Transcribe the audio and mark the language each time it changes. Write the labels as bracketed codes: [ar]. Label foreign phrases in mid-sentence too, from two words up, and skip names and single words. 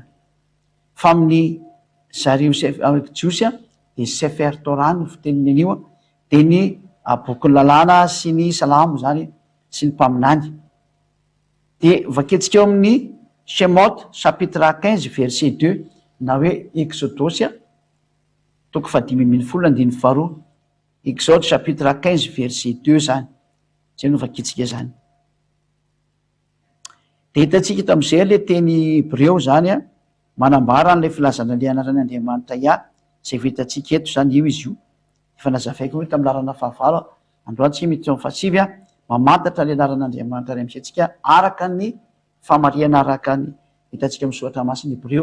[mg] Fa amin'ny zareo Jiosy a dia [he] Sefer Torah [mg] no fiteniny an'io a dia ny boky ny lalàna sy ny salamo zany sy ny mpaminany. Dia vaketsika eo amin'ny Shemot [fr] chapitre 15 verset 2 [mg] na hoe Exodosy toko 5:12 [fr] Exode chapitre 15 verset 2 [mg] zany zay novakitsika zany. De hitantsika eto am'izay le teny Hébreo zany a manambara an'lay filazana le anaran'Andriamanitra Yah zay vitantsika eto zany io izy io efa nazavaiko hoe tamin'ny larana fahavalo androantsika miditra amin'ny fahasivy a mamantatra le anaran'Andriamanitra ray amitsika araka ny famariana araka ny hitantsika amin'ny soratra masina Hébreo.